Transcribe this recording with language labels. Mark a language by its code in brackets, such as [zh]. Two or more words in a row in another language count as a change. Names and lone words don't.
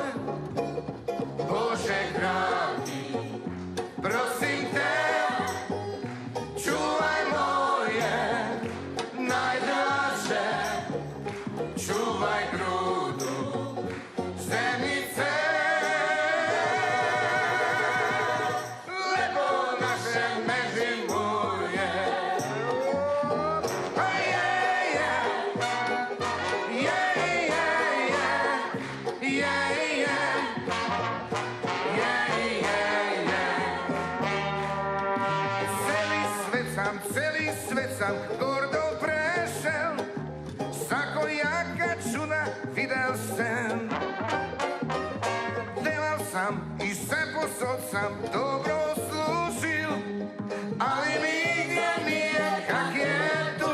[hr] Bože dragi, prosim te, čuvaj moje najdraže, čuvaj grudu zenice. Lepo naše Međimurje. [en] Oh yeah, yeah. Yeah, yeah, yeah. Yeah, yeah. Yeah, yeah, yeah. [hr] Celi svet sam gordo prešel, svakojaka čuda videl sem. Delal sam i sve posod sam dobro služil, ali nigdje nije kak je tu.